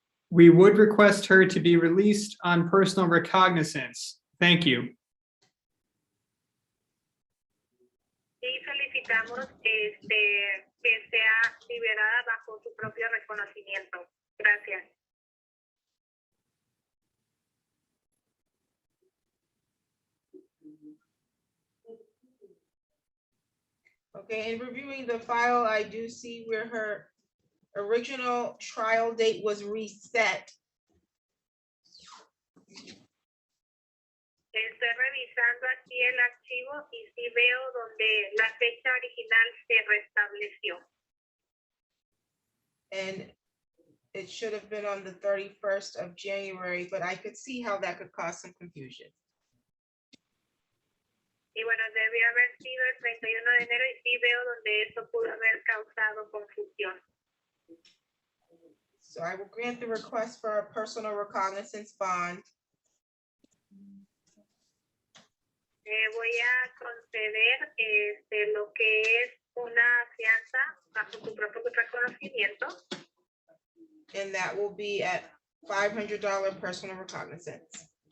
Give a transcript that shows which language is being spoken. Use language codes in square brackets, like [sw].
[en] We would request her to be released on personal recognizance. Thank you. [es] Y solicitamos que sea liberada bajo su propio reconocimiento. Gracias. [en] Okay, in reviewing the file, I do see where her original trial date was reset. [es] Estoy revisando aquí el archivo y sí veo donde la fecha original se restableció. [en] And it should have been on the 31st of January, but I could see how that could cause some confusion. [es] Y bueno, debió haber sido el 31 de enero y sí veo donde esto pudo haber causado confusión. [en] So I will grant the request for a personal recognizance bond. [es] Voy a conceder lo que es una fianza bajo su propio reconocimiento. [en] And that will be at $500 personal recognizance.